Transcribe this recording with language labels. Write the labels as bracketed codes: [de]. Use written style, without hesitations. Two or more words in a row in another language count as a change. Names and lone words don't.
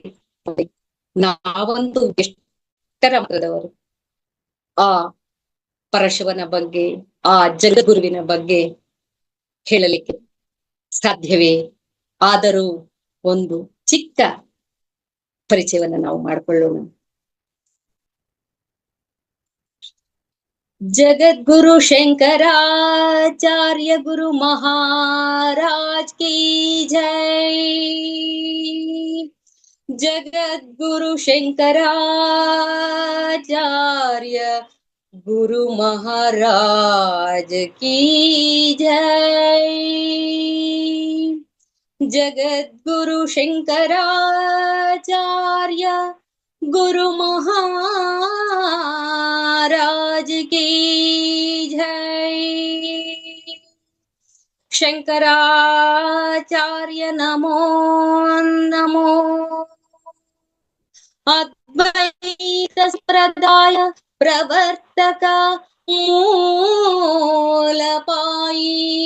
[kn] ನಾವಂತೂ ಎಷ್ಟರ ಮತದವರು ಆ ಪರಶಿವನ ಬಗ್ಗೆ, ಆ ಜಗದ್ಗುರುವಿನ ಬಗ್ಗೆ ಹೇಳಲಿಕ್ಕೆ ಸಾಧ್ಯವೇ? ಆದರೂ ಒಂದು ಚಿಕ್ಕ ಪರಿಚಯವನ್ನ ನಾವು ಮಾಡಿಕೊಳ್ಳೋಣ. [hi] जगद्गुरु शंकराचार्य गुरु महाराज की जय। जगद्गुरु शंकराचार्य गुरु महाराज की जय। जगद्गुरु शंकराचार्य गुरु महाराज की जय। [sa] शंकराचार्य नमो नमो। अद्वैत संप्रदाय प्रवर्तक मूलपाई।